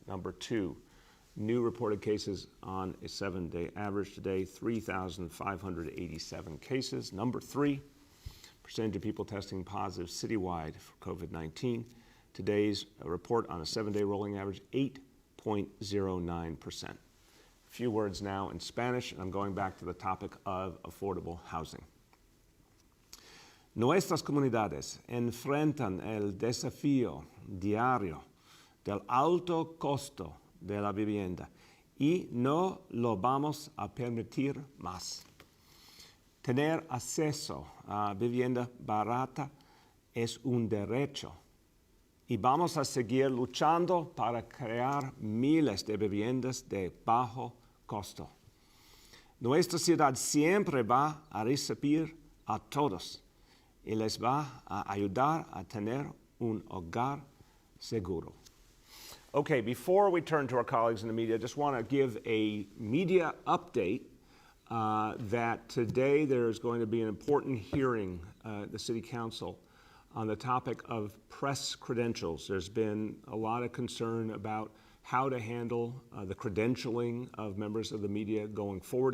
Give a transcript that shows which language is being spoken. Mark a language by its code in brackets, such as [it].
[en] Number two, new reported cases on a 7-day average today, 3,587 cases. Number three, percentage of people testing positive citywide for COVID-19. Today's report on a 7-day rolling average, 8.09%. A few words now in Spanish, and I'm going back to the topic of affordable housing. [es] Nuestras comunidades enfrentan el desafío diario del alto costo de la vivienda y no lo vamos a permitir más. Tener acceso a vivienda barata es un derecho y vamos a seguir luchando para crear miles de viviendas de bajo costo. Nuestra ciudad siempre va a recibir a todos y les va a ayudar a tener un hogar seguro. [en] Okay, before we turn to our colleagues in the media, I just want to give a media update that today there's going to be an important hearing at the City Council on the topic of press credentials. There's been a lot of concern about how to handle the credentialing of members of the media going forward.